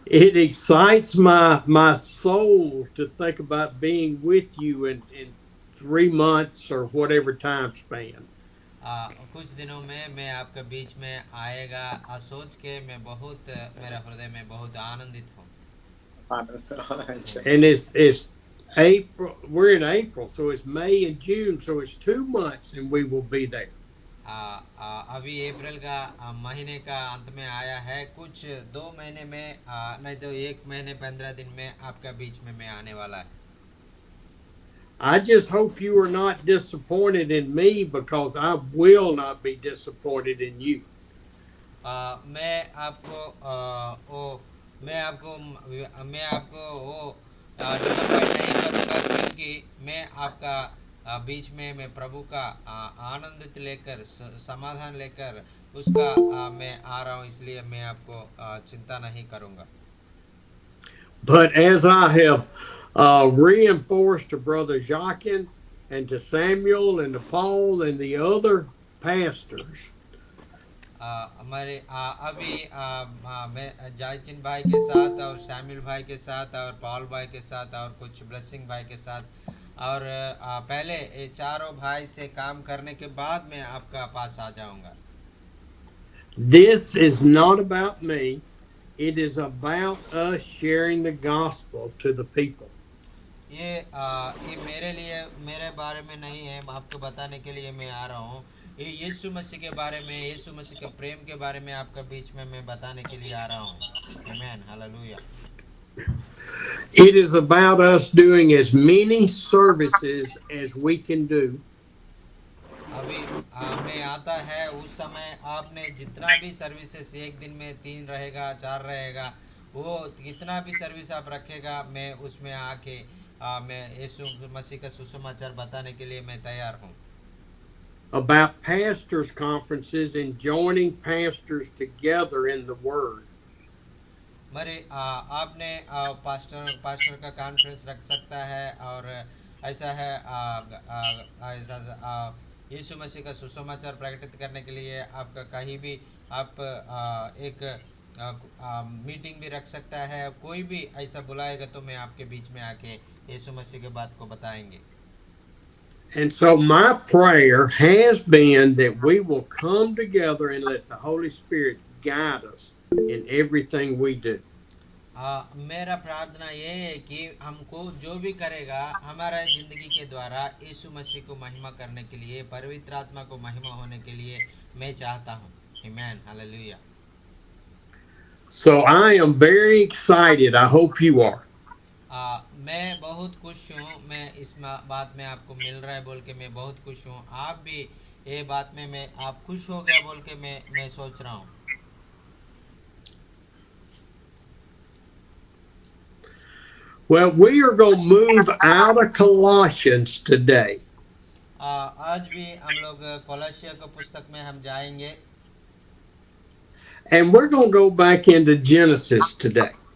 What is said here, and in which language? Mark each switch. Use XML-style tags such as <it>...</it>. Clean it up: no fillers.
<en>it excites my soul to think about being with you in 3 months or whatever time span.</en> <hi>कुछ दिनों में मैं आपके बीच में आएगा सोच के मैं बहुत मेरा हृदय में बहुत आनंदित हूँ। अच्छा।</hi> <en>And it's April. We're in April, so it's May and June, so it's 2 months, and we will be there.</en> <hi>अभी अप्रैल का महीने का अंत में आया है, कुछ 2 महीने में नहीं तो 1 महीने 15 दिन में आपका बीच में मैं आने वाला है।</hi> <en>I just hope you are not disappointed in me because I will not be disappointed in you.</en> <hi>मैं आपको वो मैं आपको वो डिसअपॉइंट नहीं करूँगा, क्योंकि मैं आपका बीच में मैं प्रभु का आनंदित लेकर समाधान लेकर उसका मैं आ रहा हूँ, इसलिए मैं आपको चिंता नहीं करूँगा।</hi> <en>But as I have reinforced to Brother Jacques and to Samuel and to Paul and the other pastors,</en> <hi>हमारे अभी मैं जायचिन भाई के साथ और शामिल भाई के साथ और पॉल भाई के साथ और कुछ ब्लेसिंग भाई के साथ और पहले ये चारों भाई से काम करने के बाद मैं आपका पास आ जाऊंगा।</hi> <en>this is not about me. It is about us sharing the gospel to the people.</en> <hi>ये मेरे लिए मेरे बारे में नहीं है, आपको बताने के लिए मैं आ रहा हूँ। ये यीशु मसीह के बारे में, यीशु मसीह के प्रेम के बारे में आपका बीच में मैं बताने के लिए आ रहा हूँ। आमीन, hallelujah.</hi> <en>It is about us doing as many services as we can do.</en> <hi>अभी में आता है उस समय आपने जितना भी सर्विसेज एक दिन में 3 रहेगा 4 रहेगा, वो कितना भी सर्विस आप रखेगा, मैं उसमें आके मैं यीशु मसीह का सुसमाचार बताने के लिए मैं तैयार हूँ।</hi> <en>About pastors' conferences and joining pastors together in the Word.</en> <hi>मरे आपने पास्टर पास्टर का कॉन्फ्रेंस रख सकता है, और ऐसा है ऐसा यीशु मसीह का सुसमाचार प्रकटित करने के लिए आपका कहीं भी आप एक मीटिंग भी रख सकता है। कोई भी ऐसा बुलाएगा तो मैं आपके बीच में आके यीशु मसीह के बात को बताएंगे।</hi> <en>And so my prayer has been that we will come together and let the Holy Spirit guide us in everything we do.</en> <hi>मेरा प्रार्थना ये है कि हमको जो भी करेगा हमारा ज़िंदगी के द्वारा यीशु मसीह को महिमा करने के लिए, पवित्र आत्मा को महिमा होने के लिए मैं चाहता हूँ। आमीन, hallelujah.</hi> <en>So I am very excited. I hope you are.</en> <hi>मैं बहुत खुश हूँ, मैं इस बात में आपको मिल रहा है बोल के मैं बहुत खुश हूँ। आप भी ये बात में मैं आप खुश हो गया बोल के मैं सोच रहा हूँ।</hi> <en>Well, we are going to move out of Colossians today.</en> <hi>आज भी हम लोग कोलोसिया के पुस्तक में हम जाएंगे।</hi> <en>And we're going to go back into Genesis today.</en>